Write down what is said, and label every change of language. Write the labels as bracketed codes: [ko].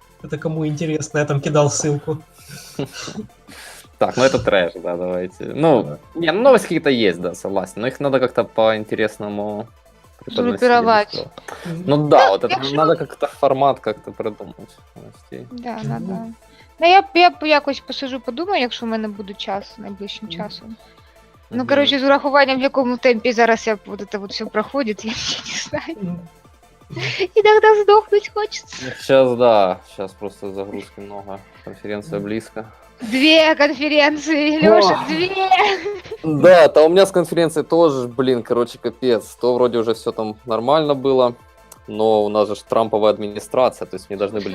[ru] Это кому интересно, я там кидал ссылку. Так, ну это трэш, да, давайте. Ну, не, ну новости какие-то есть, да, согласен. Но их надо как-то по-интересному преподносить. Группировать. Ну да, вот я это же- надо как-то формат как-то придумать новостей. Да, надо. [uk] Ну, я якось посижу, подумаю, якщо в мене буде час найближчим часом. Ну, Мгм. коротше, з урахуванням, в якому темпі зараз [ru] вот это вот все проходит, я не знаю. Иногда сдохнуть хочется. Сейчас, да, сейчас просто загрузки много, конференция близко. 2 конференции, Лёша, 2. Да, то у меня с конференцией тоже, блин, короче, капец. То вроде уже все там нормально было, но у нас же Трамповая администрация, то есть мне должны были...